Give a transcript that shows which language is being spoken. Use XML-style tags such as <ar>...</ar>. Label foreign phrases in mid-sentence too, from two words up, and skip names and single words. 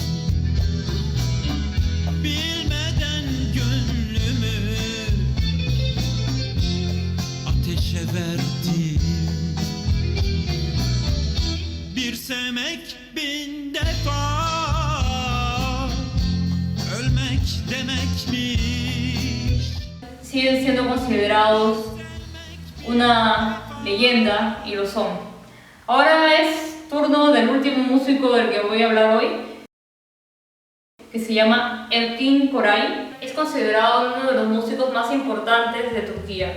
<tr>Bilmeden gönlümü ateşe verdim. Bir sevmek bin defa ölmek demekmiş.</tr> <es>Siguen siendo considerados una leyenda y lo son. Ahora es turno del último músico del que voy a hablar hoy, que se llama Erkin Koray. Es considerado uno de los músicos más importantes de Turquía.</es>